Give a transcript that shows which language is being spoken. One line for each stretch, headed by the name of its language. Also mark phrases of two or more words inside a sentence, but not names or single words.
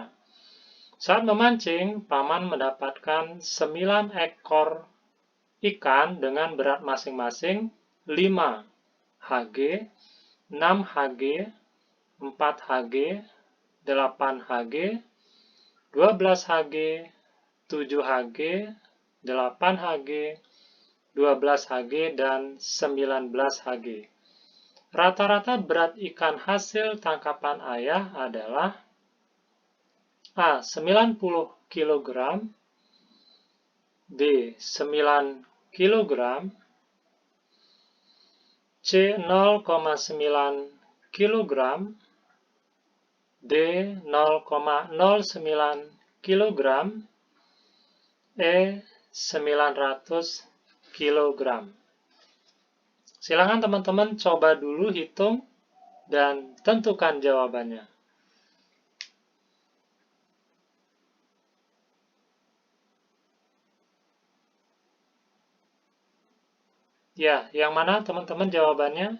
Indonesian: Saat memancing, Paman mendapatkan 9 ekor ikan dengan berat masing-masing 5 Hg, 6 Hg, 4 Hg, 8 Hg, 12 Hg, 7 Hg, 8 Hg, 12 Hg, dan 19 Hg. Rata-rata berat ikan hasil tangkapan ayah adalah A. 90 kg, B. 9 kg, C. 0,9 kg, D. 0,09 kg, E. 900 kg. Silakan teman-teman coba dulu hitung dan tentukan jawabannya. Ya, yang mana teman-teman jawabannya?